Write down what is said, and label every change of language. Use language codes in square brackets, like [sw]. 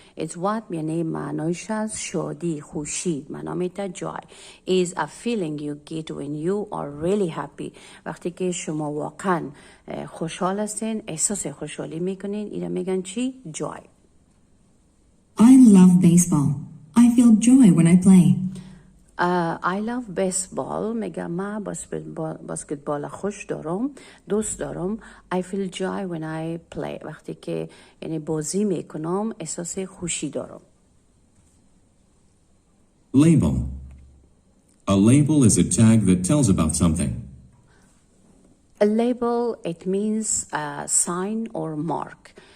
[en] It's what [fa] یعنی معنایش از شادی، خوشی. معنا میده [en] joy is a feeling you get when you are really happy. [fa] وقتی که شما واقعا خوشحال هستین، احساس خوشحالی میکنین، اینا میگن چی؟ joy. [en] I love baseball. I feel joy when I play. I love baseball. [fa] میگم من بسکتبال خوش دارم، دوست دارم. [en] I feel joy when I play. [fa] وقتی که یعنی بازی میکنم احساس خوشی دارم. [en] Label. A label is a tag that tells about something. A label, it means a sign or mark.